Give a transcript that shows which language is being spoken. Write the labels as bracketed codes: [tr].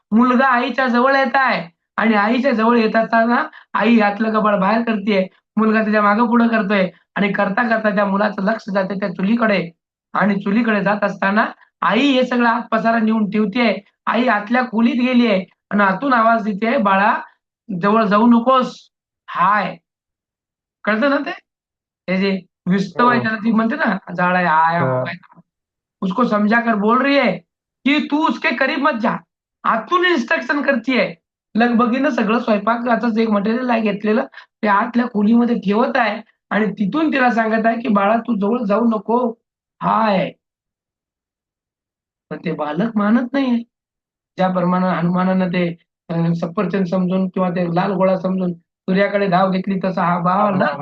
[mr] मुलगा आईच्या जवळ येत आहे आणि आईच्या जवळ येत असताना आई आतलं कपाट बाहेर करते, मुलगा त्याच्या मागं पुढं करतोय आणि करता करता त्या मुलाचं लक्ष जाते त्या चुलीकडे आणि चुलीकडे जात असताना आई हे सगळं आत पसारा नेऊन ठेवते. आई आतल्या खोलीत गेली आहे आणि आतून आवाज देते, बाळा जवळ जाऊ नकोस. हाय, कळतं ना ते जे विस्तव आहे त्याला ती म्हणते ना जाळ आहे, आया [hi] हाँ. उसको समझा कर बोल रही है की तू उसके करीब मत जा. [mr] आतून इन्स्ट्रक्शन करतीये. लगबगीनं सगळं स्वयंपाकाचंच एक मटेरियल आहे घेतलेलं ते आतल्या खोलीमध्ये ठेवत आहे आणि तिथून तिला सांगत आहे की बाळा तू जवळ जाऊ नको. हाय, पण ते बालक मानत नाहीये. ज्याप्रमाणे हनुमानानं ते सफरचंद समजून किंवा ते लाल गोळा समजून सूर्याकडे धाव घेतली तसा हा बालक